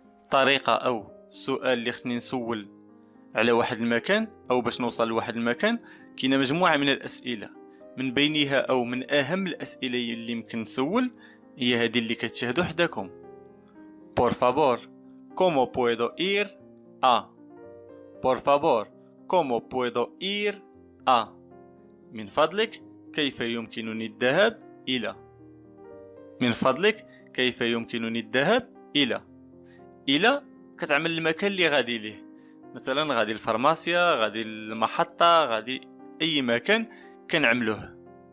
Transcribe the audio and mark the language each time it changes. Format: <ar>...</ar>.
<ar>طريقة أو السؤال اللي خصني نسول على واحد المكان أو باش نوصل لواحد المكان، كاينه مجموعة من الأسئلة، من بينها أو من أهم الأسئلة اللي يمكن نسول هي هذه اللي كتشاهدوا حداكم.</ar> <es>Por favor, ¿cómo puedo ir a? Por favor, ¿cómo puedo ir a?</es> <ar>من فضلك كيف يمكنني الذهاب إلى. من فضلك كيف يمكنني الذهاب إلى كتعمل المكان اللي غادي ليه، مثلا غادي الفارماسيا، غادي المحطة، غادي أي مكان كنعملوه.</ar>